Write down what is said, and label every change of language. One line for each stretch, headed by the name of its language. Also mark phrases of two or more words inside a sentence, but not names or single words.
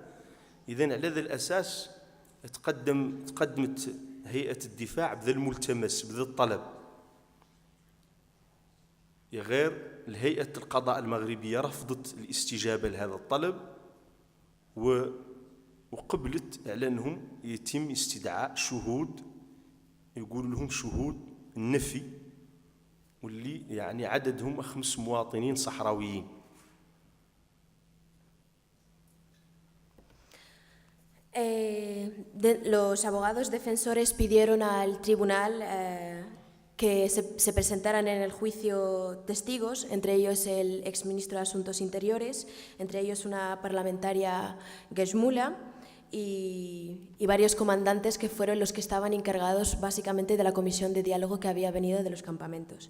Arabic: إذن على ذا الأساس تقدمت هيئة الدفاع بذا الملتمس، بذا الطلب، غير الهيئة القضاء المغربية رفضت الاستجابة لهذا الطلب، وقبلت على أنهم يتم استدعاء شهود، يقول لهم شهود النفي، واللي يعني عددهم 5 مواطنين صحراويين.
Spanish: Los abogados defensores pidieron al tribunal que se presentaran en el juicio testigos, entre ellos el exministro de Asuntos Interiores, entre ellos una parlamentaria Gejmula y varios comandantes que fueron los que estaban encargados básicamente de la comisión de diálogo que había venido de los campamentos.